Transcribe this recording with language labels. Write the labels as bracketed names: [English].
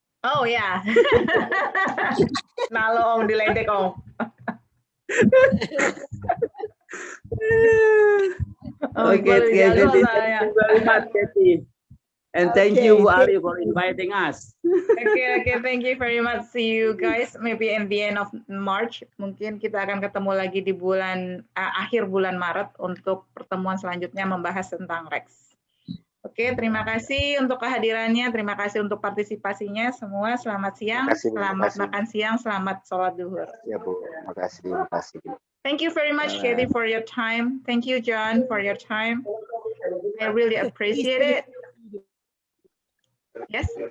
[Indonesian] Oh ya. Nah lo Om diledek Om. [English] Okay, thank you very much, Cathy. And thank you, Bu Ali, for inviting us. Okay, thank you very much. See you guys maybe in the end of March. [Indonesian] Mungkin kita akan ketemu lagi di bulan akhir bulan Maret untuk pertemuan selanjutnya membahas tentang Rex. Oke, terima kasih untuk kehadirannya, terima kasih untuk partisipasinya semua. Selamat siang, selamat makan siang, selamat sholat duhur. Ya Bu, makasih. [English] Thank you very much, Cathy, for your time. Thank you, John, for your time. I really appreciate it. Yes.